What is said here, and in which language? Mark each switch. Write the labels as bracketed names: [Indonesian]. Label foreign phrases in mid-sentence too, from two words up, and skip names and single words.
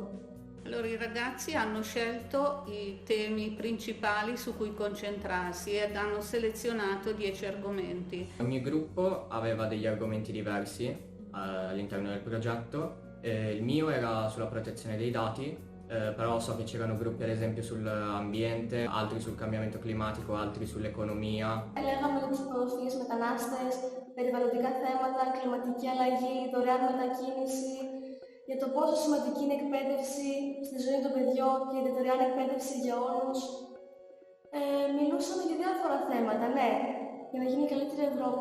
[Italian] Allora, i ragazzi hanno scelto i temi principali su cui concentrarsi ed hanno selezionato 10 argomenti. Ogni gruppo aveva degli argomenti diversi all'interno del progetto. Il mio era sulla protezione dei dati, però so che c'erano gruppi ad esempio sull'ambiente, altri sul cambiamento climatico, altri sull'economia. [Greek] Λέγαμε για τους πρόσφυγες, μετανάστες, περιβαλλοντικά θέματα, κλιματική αλλαγή, δωρεάν μετακίνηση, για το πόσο σημαντική είναι η εκπαίδευση στη ζωή των παιδιών και η δωρεάν εκπαίδευση για όλους. Μιλούσαμε για διάφορα θέματα, ναι, για να γίνει η καλύτερη Ευρώπη.